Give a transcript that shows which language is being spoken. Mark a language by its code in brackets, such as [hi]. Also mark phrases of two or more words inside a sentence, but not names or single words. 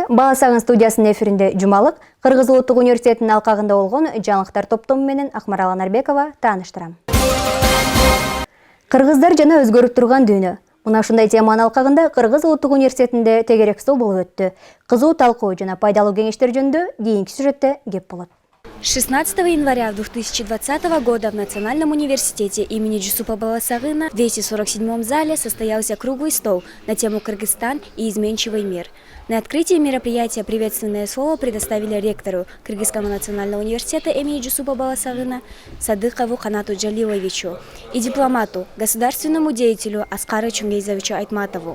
[ky] Баласагын студиясынын эфиринде жумалык Кыргыз Улуттук университетинин алкагында болгон жаңылыктар топтому менен Акмарал Анарбекова тааныштырам. Кыргыздар жана өзгөрүп турган дүйнө. Мына ушундай теманын алкагында Кыргыз Улуттук университетинде тегерек стол болуп өттү. Кызуу талкуу жана пайдалуу кеңештер жөнүндө кийинки сюжетте кеп болот. [ru] 16 января 2020 года в Национальном университете имени Жусупа Баласагына в 247 зале состоялся круглый стол на тему «Кыргызстан и изменчивый мир». На открытии мероприятия приветственное слово предоставили ректору Кыргызского национального университета имени Жусупа Баласагына Садыкову Канату Джалиловичу и дипломату, государственному деятелю Аскару Чунгейзовичу Айтматову.